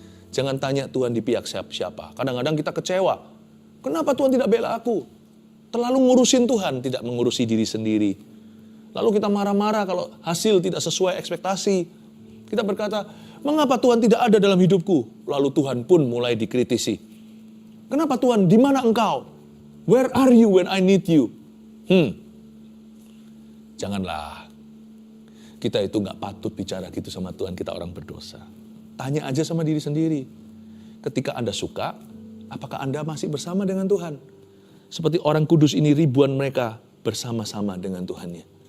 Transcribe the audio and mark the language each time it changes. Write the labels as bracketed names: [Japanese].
[Indonesian] Jangan tanya Tuhan di pihak siapa. Kadang-kadang kita kecewa. Kenapa Tuhan tidak bela aku? Terlalu ngurusin Tuhan, tidak mengurusi diri sendiri. Lalu kita marah-marah kalau hasil tidak sesuai ekspektasi. Kita berkata, mengapa Tuhan tidak ada dalam hidupku? Lalu Tuhan pun mulai dikritisi. Kenapa Tuhan, di mana engkau? [English] Where are you when I need you? [Indonesian] Janganlah. Kita itu gak patut bicara gitu sama Tuhan, kita orang berdosa. Tanya aja sama diri sendiri. Ketika Anda suka, apakah Anda masih bersama dengan Tuhan? Seperti orang kudus ini ribuan mereka bersama-sama dengan Tuhannya.